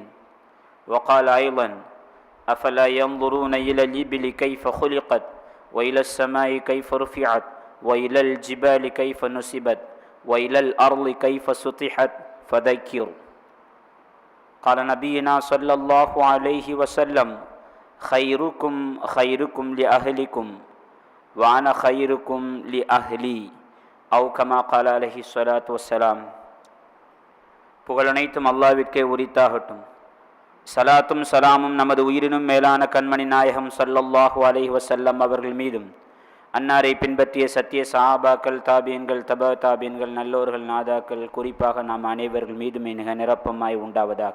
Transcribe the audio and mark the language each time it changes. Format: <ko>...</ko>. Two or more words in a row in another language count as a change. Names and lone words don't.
<ar>وقال أيضا: أفلا ينظرون إلى الإبل كيف خلقت وإلى السماء كيف رفعت وإلى الجبال كيف نصبت وإلى الأرض كيف سطحت فذكر. قال نبينا صلى الله عليه وسلم: خيركم خيركم لأهلكم وأنا خيركم لأهلي أو كما قال عليه الصلاة والسلام.</ar> <ta>புகழனைத்தும் அல்லாஹ்விற்கே உரித்தாகட்டும். சலாத்தும் சலாமும் நமது உயிரினும் மேலான கண்மணி நாயகம்</ta> <ar>صلى الله عليه وسلم</ar> <ta>அவர்கள் மீதும், அன்னாரை பின்பற்றிய சத்திய சஹாபாக்கள், தாபியன்கள், தபா தாபியன்கள், நல்லோர்கள், நாதாக்கள், குறிப்பாக நாம் அனைவர்கள் மீதும் மிக நிரப்பமாய் உண்டாவதாக.</ta>